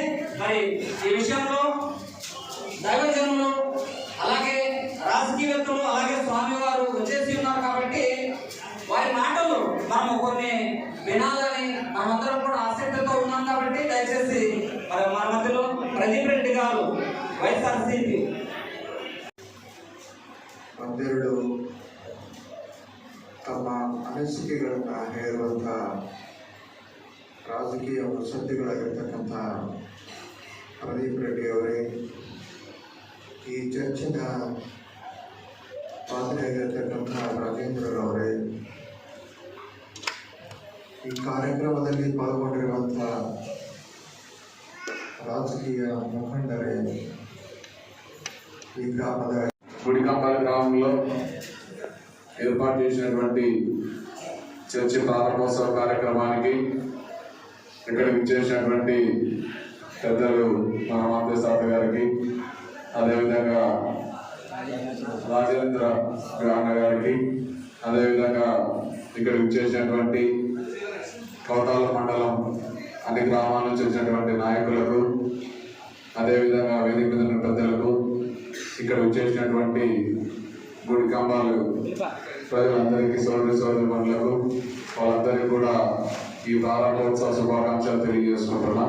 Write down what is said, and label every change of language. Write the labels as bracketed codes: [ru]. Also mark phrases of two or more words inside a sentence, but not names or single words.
[te] మరి ఈ విషయంలో దైవజనులు, అలాగే రాజకీయవేత్తలు, అలాగే స్వామి వారు వచ్చేసి ఉన్నారు. కాబట్టి వారి మాటలు మనము కొన్ని వినాలని మనమందరం కూడా ఆసక్తితో ఉన్నాం. కాబట్టి దయచేసి మరి మన మధ్యలో ప్రదీప్ రెడ్డి గారు, వైఎస్ఆర్సీపీ [kn] ಮಂದಿರಡು ತಮ್ಮ ಅನಿಸಿಕೆಗಳನ್ನು ಹೇರುವಂಥ ರಾಜಕೀಯ ಮುತ್ಸದ್ದಿಗಳಾಗಿರ್ತಕ್ಕಂಥ ಪ್ರದೀಪ್ ರೆಡ್ಡಿ ಅವರೇ, ಈ ಚರ್ಚಿನ ಪಾತ್ರೆಯಾಗಿರ್ತಕ್ಕಂಥ ರಾಜೇಂದ್ರರವರೇ, ಈ ಕಾರ್ಯಕ್ರಮದಲ್ಲಿ ಪಾಲ್ಗೊಂಡಿರುವಂಥ ರಾಜಕೀಯ ಮುಖಂಡರೇ, [te] ఈ గ్రామದ గుడికంబాలి గ్రామంలో ఏర్పాటు చేసినటువంటి చర్చి ప్రారంభోత్సవ కార్యక్రమానికి ఇక్కడ విచ్చేసినటువంటి పెద్దలు మన మాధవ గారికి, అదేవిధంగా రాజేంద్ర అన్న గారికి, అదేవిధంగా ఇక్కడ విచ్చేసినటువంటి కౌతాల మండలం అన్ని గ్రామాల నుంచి వచ్చినటువంటి నాయకులకు, అదేవిధంగా వేదిక మీద ఉన్న పెద్దలకు, ఇక్కడ వచ్చేసినటువంటి గుడి కంబాలు ప్రజలందరికీ, సోదరులకు వాళ్ళందరికీ కూడా ఈ ప్రారంభోత్సవ శుభాకాంక్షలు తెలియజేసుకుంటున్నాం.